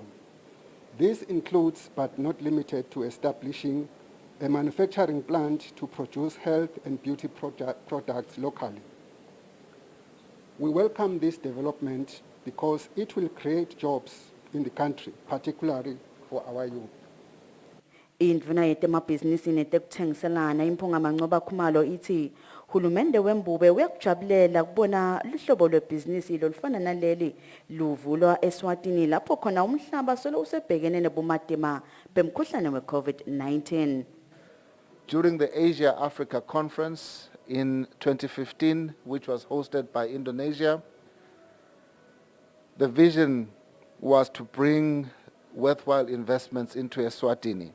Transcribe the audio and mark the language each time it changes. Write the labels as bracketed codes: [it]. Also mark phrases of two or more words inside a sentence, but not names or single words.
[en] This includes, but not limited to, establishing a manufacturing plant to produce health and beauty products locally. We welcome this development because it will create jobs in the country, particularly for our youth. [ss] Indvuna yetemabhizinisi netekuthengiselana imphunga Mancoba Khumalo ithi hulumende wembube uyakujabulela kubona lihlobo lwebhizinisi lolufana naleli luvulwa eSwatini lapho khona umhlaba solo usebhekene nobumadima bemkhuhlane we-COVID-19. [en] During the Asia-Africa Conference in 2015, which was hosted by Indonesia, the vision was to bring worthwhile investments into Eswatini.